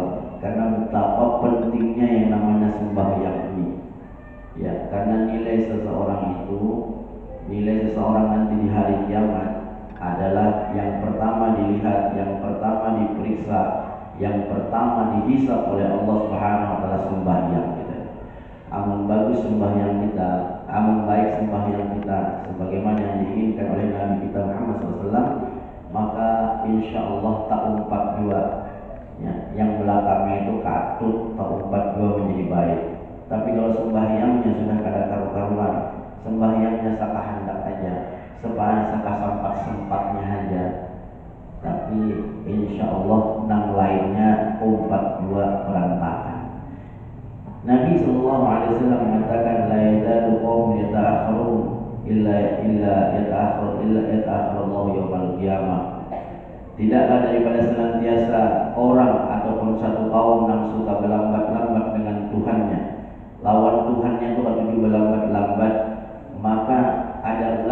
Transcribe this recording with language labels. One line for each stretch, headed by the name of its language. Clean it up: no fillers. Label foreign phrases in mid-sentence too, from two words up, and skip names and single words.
Indonesian: Karena betapa pentingnya yang namanya sembahyang ini. Ya, karena nilai seseorang nanti di hari kiamat adalah yang pertama dilihat, yang pertama diperiksa, yang pertama dihisab oleh Allah
Arabic: سبحانه وتعالى
Indonesian: sembahyang kita. Amun bagus sembahyang kita, amun baik sembahyang kita sebagaimana yang diinginkan oleh Nabi kita Muhammad SAW, maka
Arabic: إن شاء الله
Indonesian: tak umpat dua. Ya, yang belakangnya itu katut tak umpat dua menjadi baik. Tapi kalau sembahyangnya sudah kada karu-karuan, sembahyangnya saka hendak aja, saka sempat-sempatnya aja, tapi
Arabic: إن شاء الله
Indonesian: nang lainnya umpat dua berantakan.
Arabic: Nabi صلى الله عليه وسلم mengatakan, لا يزال قوم يتأخرون إلا يتأخر الله يوم القيامة.
Indonesian: Tidaklah daripada senantiasa orang ataupun satu kaum yang suka berlambat-lambat dengan Tuhannya, lawan Tuhannya itu kalau berlambat-lambat, maka ada